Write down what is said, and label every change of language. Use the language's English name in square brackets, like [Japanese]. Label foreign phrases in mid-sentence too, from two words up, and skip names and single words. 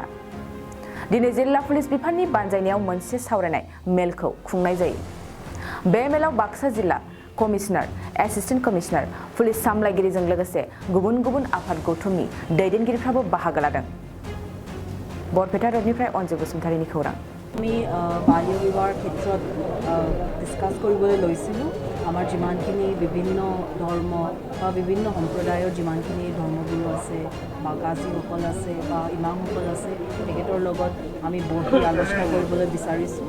[Bodo] दिनै जिल्ला पुलिस बिफाननि बानजायनायाव मोनसे सावरायनाय मेलखौ खुंनाय जायो। बे मेलाव बाक्सा जिल्ला कमिशनार, एसिस्टेन्ट कमिशनार, पुलिस सामलायगिरिजों लोगोसे गुबुन गुबुन आफाद गौथुमनि दैदेनगिरिफ्राबो बाहागो लादों। बरपेटा रोडनिफ्राय अनजु बसुमतारीनि खौरां। [Assamese] আমি বাল্য বিবাহৰ ক্ষেত্ৰত ডিছকাছ কৰিবলৈ লৈছিলোঁ। আমাৰ যিমানখিনি বিভিন্ন ধৰ্ম বা বিভিন্ন সম্প্ৰদায়ৰ যিমানখিনি ধৰ্মগুৰু আছে বা কাজীসকল আছে বা ইমামসকল আছে তেখেতৰ লগত আমি বহি আলোচনা কৰিবলৈ বিচাৰিছোঁ।